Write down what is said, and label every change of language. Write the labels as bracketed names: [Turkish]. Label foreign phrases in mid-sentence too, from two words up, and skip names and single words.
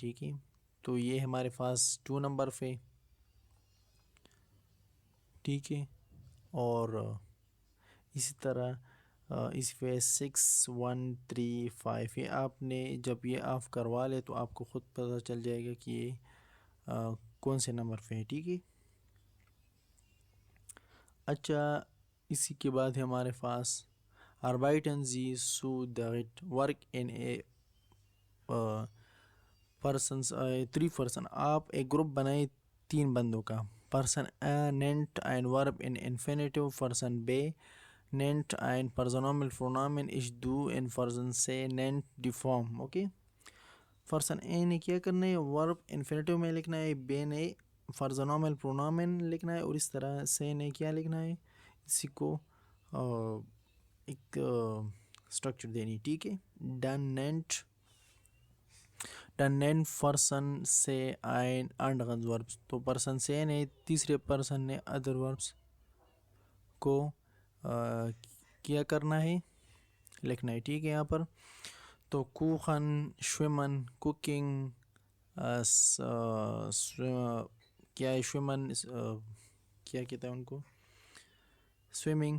[Urdu] ٹھیک ہے, تو یہ ہمارے پاس 2 نمبر پہ. ٹھیک ہے, اور اسی طرح اس پہ 6 1 3 5 یہ آپ نے جب یہ آف کروا لے تو آپ کو خود پتہ چل جائے گا کہ یہ کون سے نمبر پہ ہے. ٹھیک ہے, اچھا اسی کے بعد ہے ہمارے پاس [German] arbeiten Sie zu dritt [English] work in a persons 3 person. [Urdu] آپ ایک گروپ بنائیں 3 بندوں کا. [German] Person A nennt ein Verb in Infinitive. Person B nennt ein Personal Pronomen. Ich du in Person C nennt die Form. [Urdu] اوکے, Person A نے کیا کرنا ہے, Verb Infinitive میں لکھنا ہے, B نے [German] Personal Pronomen [Urdu] لکھنا ہے, اور اس طرح C نے کیا لکھنا ہے, اسی کو ایک اسٹرکچر دینی. ٹھیک ہے, [German] dann nennt Person C ein anderes Verb. [Urdu] تو پرسن سے نے تیسرے پرسن نے ادر وربس کو کیا کرنا ہے, لکھنا ہے. ٹھیک ہے, یہاں پر تو [German] kochen schwimmen [Urdu] کوکنگ کیا ہے شویمن کیا کہتا ہے ان کو سوئمنگ.